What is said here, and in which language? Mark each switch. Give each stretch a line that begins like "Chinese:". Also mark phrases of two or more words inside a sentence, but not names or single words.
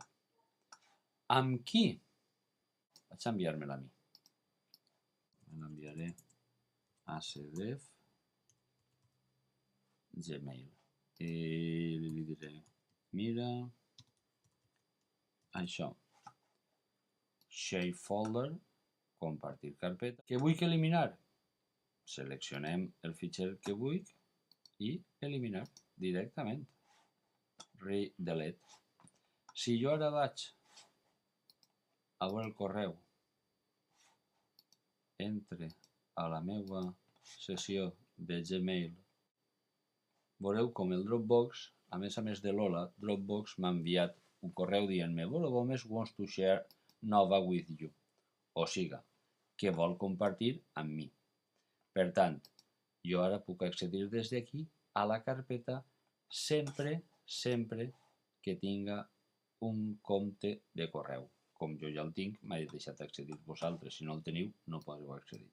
Catalan: Amb qui? Vaig a enviar-me-la a mi. Me l'enviaré a CDF Gmail. I li diré, mira, això.
English: Share folder,
Catalan: compartir carpeta. Què vull eliminar? Seleccionem el fitxer que vull i eliminar directament.
English: Delete.
Catalan: Si jo ara vaig a veure el correu, entre a la meva sessió de Gmail, veureu com el Dropbox, a més de l'hola, Dropbox m'ha enviat un correu dient-me Boro Gómez
English: wants to share Nova with you.
Catalan: O siga, que vol compartir amb mi. Per tant, jo ara puc accedir des d'aquí a la carpeta sempre que tinga un compte de correu. Com jo ja el tinc, m'he deixat accedir. Vosaltres, si no el teniu, no podreu accedir.